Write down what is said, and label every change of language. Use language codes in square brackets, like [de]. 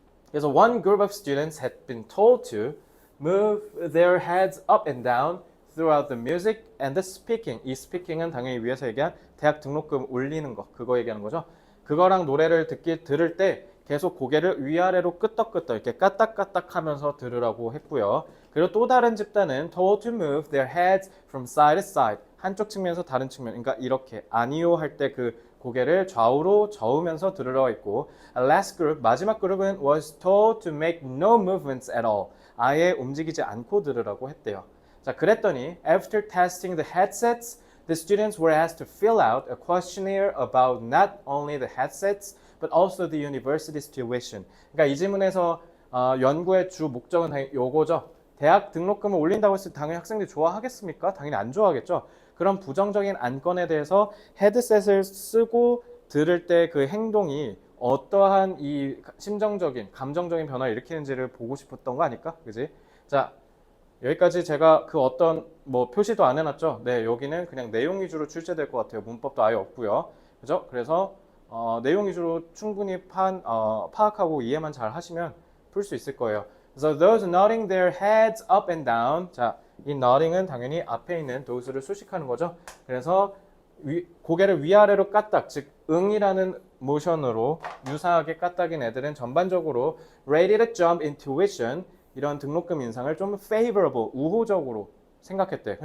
[ko] 그래서 [en] one group of students had been told to move their heads up and down throughout the music and the speaking. [ko] 이 speaking은 당연히 위에서 얘기한 대학 등록금 올리는 거, 그거 얘기하는 거죠. 그거랑 노래를 들을 때 계속 고개를 위아래로 끄덕끄덕 이렇게 까딱까딱 하면서 들으라고 했고요. 그리고 또 다른 집단은 [en] told to move their heads from side to side. [ko] 한쪽 측면에서 다른 측면, 그러니까 이렇게 아니요 할 때 그 고개를 좌우로 저으면서 들으라고 했고, last group, 마지막 그룹은 [en] was told to make no movements at all. [ko] 아예 움직이지 않고 들으라고 했대요. 자, 그랬더니 [en] after testing the headsets, the students were asked to fill out a questionnaire about not only the headsets but also the university's tuition. [ko] 그러니까 이 질문에서 연구의 주 목적은 당연히 요거죠. 대학 등록금을 올린다고 했을 때 당연히 학생들이 좋아하겠습니까? 당연히 안 좋아하겠죠. 그런 부정적인 안건에 대해서 헤드셋을 쓰고 들을 때 그 행동이 어떠한 이 심정적인, 감정적인 변화를 일으키는지를 보고 싶었던 거 아닐까? 그지? 자, 여기까지 제가 그 어떤 뭐 표시도 안 해놨죠? 네, 여기는 그냥 내용 위주로 출제될 것 같아요. 문법도 아예 없고요. 그죠? 그래서 내용 위주로 충분히 파악하고 이해만 잘 하시면 풀 수 있을 거예요. 그래서 [en] those nodding their heads up and down. [ko] 자, 이 nodding은 당연히 앞에 있는 those를 수식하는 거죠. 그래서 고개를 위아래로 까딱, 즉 응이라는 모션으로 유사하게 까딱인 애들은 전반적으로 [en] ready to jump in tuition, [ko] 이런 등록금 인상을 좀 favorable, 우호적으로 생각했대.